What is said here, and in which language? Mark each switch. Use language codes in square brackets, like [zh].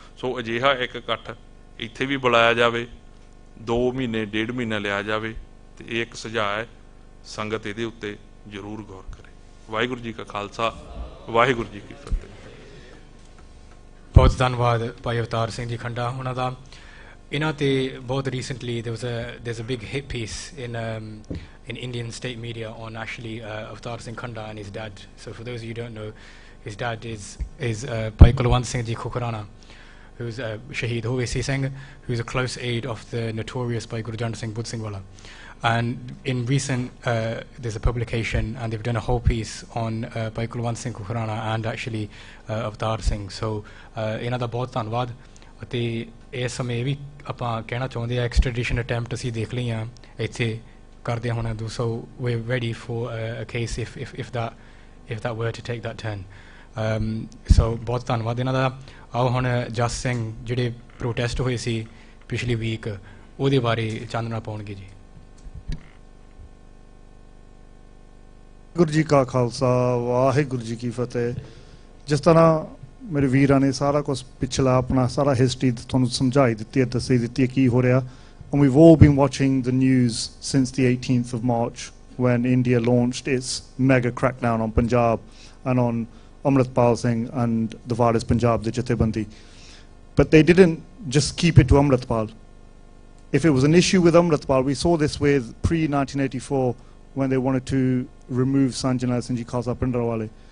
[pa] ਸੋ ਅਜਿਹਾ ਇੱਕ ਇਕੱਠ ਇੱਥੇ ਵੀ ਬੁਲਾਇਆ ਜਾਵੇ, 2 ਮਹੀਨੇ 1.5 ਮਹੀਨਾ ਲਿਆ ਜਾਵੇ, ਤੇ ਇਹ ਇੱਕ ਸੁਝਾਅ ਹੈ, ਸੰਗਤ ਇਹਦੇ ਉੱਤੇ ਜ਼ਰੂਰ ਗੌਰ ਕਰੇ। ਵਾਹਿਗੁਰੂ ਜੀ ਕਾ ਖਾਲਸਾ, ਵਾਹਿਗੁਰੂ ਜੀ ਕੀ ਫਤਿਹ। ਬਹੁਤ ਧੰਨਵਾਦ ਭਾਈ ਅਵਤਾਰ ਸਿੰਘ ਜੀ ਖੰਡਾ ਉਹਨਾਂ ਦਾ। ਇਹਨਾਂ ਤੇ ਬਹੁਤ [en] recently there's a big hit piece in Indian state media on actually Avtar Singh Khanda and his dad. So for those of you who don't know, his dad is Bhai Kulwant Singh Ji Khukrana, who's Shaheed Hovesi Singh, who's a close aide of the notorious Bhai Gurjant Singh Budh Singh Wala. And in recent there's a publication and they've done a whole piece on Bhai Kulwant Singh Khukrana and actually Avtar Singh. [pa] So ਇਹਨਾਂ ਦਾ ਬਹੁਤ ਧੰਨਵਾਦ। ਅਤੇ ਇਸ ਸਮੇਂ ਵੀ ਆਪਾਂ ਕਹਿਣਾ ਚਾਹੁੰਦੇ ਹਾਂ, ਐਕਸਟ੍ਰੈਡੀਸ਼ਨ ਅਟੈਂਪਟ ਅਸੀਂ ਦੇਖ ਲਈਆਂ ਇੱਥੇ ਕਰਦੇ ਹੁਣ। [en] So we're ready for a case if that were to take that turn. [pa] ਸੋ ਬਹੁਤ ਧੰਨਵਾਦ ਇਹਨਾਂ ਦਾ। ਆਓ ਹੁਣ ਜਸ ਸਿੰਘ ਜਿਹੜੇ ਪ੍ਰੋਟੈਸਟ ਹੋਏ ਸੀ ਪਿਛਲੀ ਵੀਕ, ਉਹਦੇ ਬਾਰੇ ਚਾਨਣਾ ਪਾਉਣਗੇ ਜੀ। ਵਾਹਿਗੁਰੂ ਜੀ ਕਾ ਖਾਲਸਾ, ਵਾਹਿਗੁਰੂ ਜੀ ਕੀ ਫਤਿਹ। ਜਿਸ ਤਰ੍ਹਾਂ ਮੇਰੇ ਵੀਰਾਂ ਨੇ ਸਾਰਾ ਕੁਛ ਪਿਛਲਾ ਆਪਣਾ ਸਾਰਾ ਹਿਸਟਰੀ ਤੁਹਾਨੂੰ ਸਮਝਾਈ ਦਿੱਤੀ ਹੈ, ਦੱਸੀ ਦਿੱਤੀ ਹੈ ਕੀ ਹੋ ਰਿਹਾ। [en] And we've all been watching the news since the 18th of March when India launched its mega crackdown on Punjab and on Amritpal Singh and the Varis Punjab, the Jathebandi. But they didn't just keep it to Amritpal. If it was an issue with Amritpal, we saw this with pre-1984 when they wanted to remove Sanjana Singh Ji Khalsa Pindrawale.